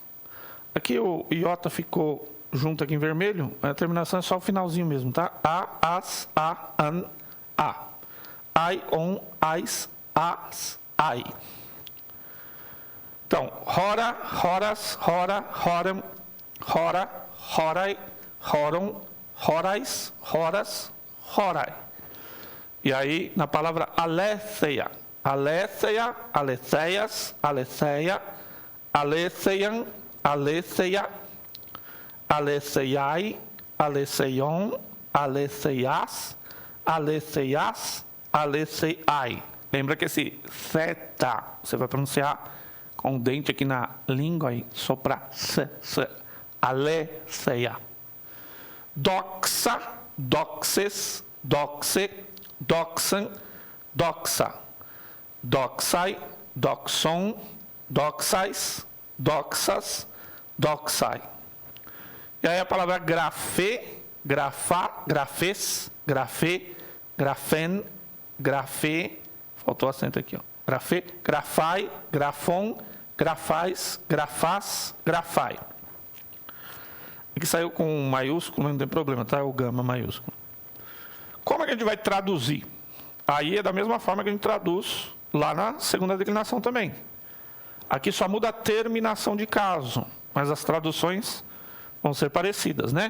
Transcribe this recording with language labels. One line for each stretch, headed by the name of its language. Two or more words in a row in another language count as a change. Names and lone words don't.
Portuguese: Aqui o iota ficou junto aqui em vermelho, a terminação é só o finalzinho mesmo, tá?
Greek: α, ας, ᾳ, αν, α. αι, ων, αις, ας, αι. Então, ὥρα, ὥρας, ὥρᾳ, ὥραν, ὥρα, ὧραι, ὡρῶν, ὥραις, ὥρας, ὧραι.
Portuguese: E aí, na palavra
Greek: ἀλήθεια, ἀλήθεια, ἀληθείας, ἀληθείᾳ, ἀλήθειαν, ἀλήθεια, ἀλήθειαι, ἀληθειῶν, ἀληθείαις, ἀληθείας, ἀλήθειαι.
Portuguese: Lembra que esse theta, você vai pronunciar com o dente aqui na língua e soprar.
Greek: Aletheia. δόξα, δόξης, δόξῃ, δόξαν, δόξα. δόξαι, δοξῶν, δόξαις, δόξας, δόξαι.
Portuguese: E aí a palavra
Greek: γραφή, γραφά, γραφῆς, γραφῇ, γραφήν, γραφή,
Portuguese: faltou acento aqui, ó.
Greek: γραφή, γραφαί, γραφῶν, γραφαῖς, γραφάς, γραφαί.
Portuguese: Aqui saiu com maiúsculo, não tem problema, tá? É o gama maiúsculo. Como é que a gente vai traduzir? Aí é da mesma forma que a gente traduz lá na segunda declinação também. Aqui só muda a terminação de caso, mas as traduções vão ser parecidas, né?